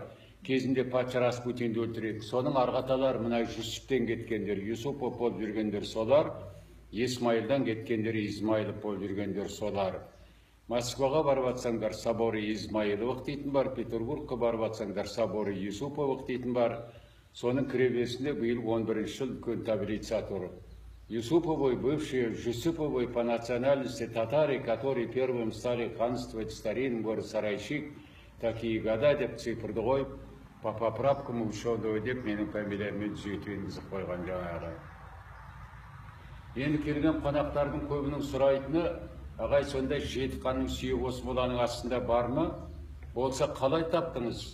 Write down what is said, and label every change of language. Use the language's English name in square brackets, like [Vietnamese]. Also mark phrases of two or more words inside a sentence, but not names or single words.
[Kazakh] Кезінде патша Распутинді өлтіреді. Соның арғаталар мына Жүсіптен кеткендер, Юсупов болып жүргендер солар, Исмайылдан кеткендер Измайлов болып жүргендер солар. Москваға барып атсаңдар, соборы Измайловық дейтін бар, Петербургқа барып атсаңдар, соборы Юсуповық дейтін бар. Соның кіребесінде биыл 11 жыл үлкен таблица тұр. [Russian] Юсуповой, бывшие Жүсуповой по национальности татары, которые первым стали ханствовать в старинном городе Сарайшық, такие года [Kazakh] деп цифрды қойып, [Russian] по поправкам учетовый [Kazakh] деп менің фамилияммен түзетіп енгізіп қойған жаңағы. Енді келген қонақтардың көбінің сұрайтыны, ағай сонда 7 ханның сүйегі осы моланың астында бар ма? Болса қалай таптыңыз?